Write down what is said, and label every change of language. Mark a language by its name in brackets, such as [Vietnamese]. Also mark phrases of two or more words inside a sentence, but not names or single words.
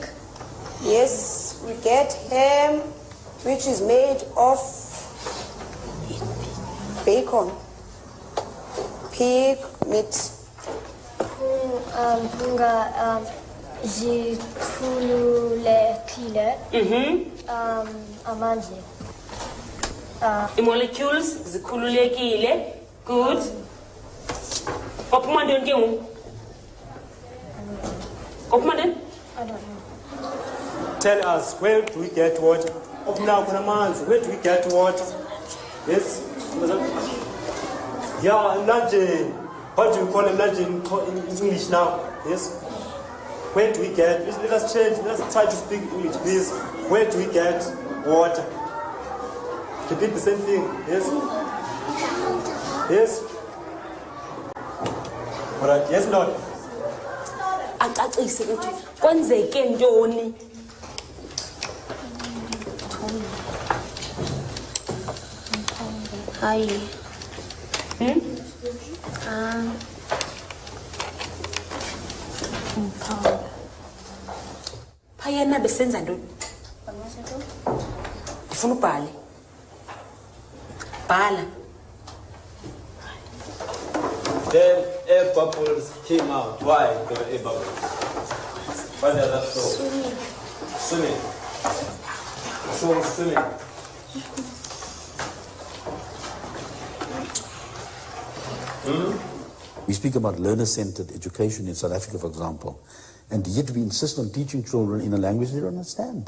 [English] Yes, we get ham, which is made of bacon, pig meat. [Xhosa] Amanzi. [English] The molecules, zikhululekile. Good. [Xhosa] Ophuma ndoni ke ngoku? Ophuma ndoni? [English] I don't know. Tell us, where do we get water? Where do we get water? Yes? Yeah, imagine. What do you call imagine in English now? Yes? Where do we get? Let us change. Let us try to speak English, please. Where do we get water? Repeat the same thing. Yes? Yes? All right. Yes, Lord. [Xhosa] Acacise ukuthi kwenzeke ntoni? Hayi. Phayana besenza ntoni? Ufuna ubhale. Bhala. [English] Then air bubbles came out. Why there were air bubbles? Why does that show? Swimming. Show swimming. We speak about learner-centered education in South Africa, for example, and yet we insist on teaching children in a language they don't understand.